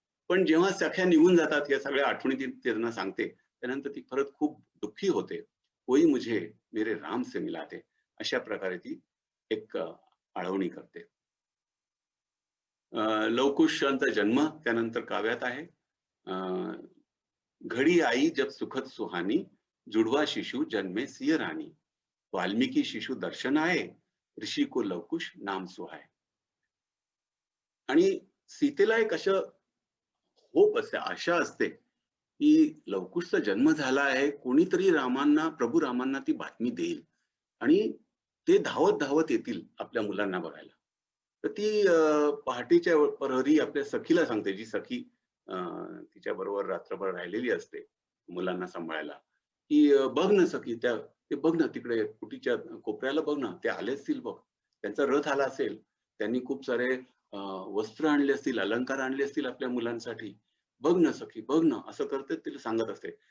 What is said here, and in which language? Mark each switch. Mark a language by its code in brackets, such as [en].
[mr] पण जेव्हा सख्या निघून जातात या सगळ्या आठवणी ती त्यांना सांगते, त्यानंतर ती परत खूप दुःखी होते. [hi] कोई मुझे मेरे राम से मिलाते, [mr] अशा प्रकारे ती एक आळवणी करते. लवकुशांचा जन्म त्यानंतर काव्यात आहे. [hi] घड़ी आई जब सुखद सुहानी, जुड़वा शिशु जन्मे सिय रानी, वाल्मीकि शिशु दर्शन आए, ऋषी को लवकुश नाम सुहाए. [mr] आणि सीतेला एक असं होप असते, आशा असते की लवकुशचा जन्म झाला आहे, कोणीतरी प्रभू रामांना ती बातमी देईल आणि ते धावत धावत येतील आपल्या मुलांना बघायला. तर ती पहाटेच्या प्रहरी आपल्या सखीला सांगते, जी सखी तिच्या बरोबर रात्रभर राहिलेली असते मुलांना सांभाळायला, की बघ ना सखी, ते बघ ना तिकडे कुटीच्या कोपऱ्याला बघ ना, ते आले असतील बघ, त्यांचा रथ आला असेल, त्यांनी खूप सारे वस्त्र आणले असतील, अलंकार आणले असतील आपल्या मुलांसाठी, बघ ना सखी बघ ना, असं करते तिला सांगत असते.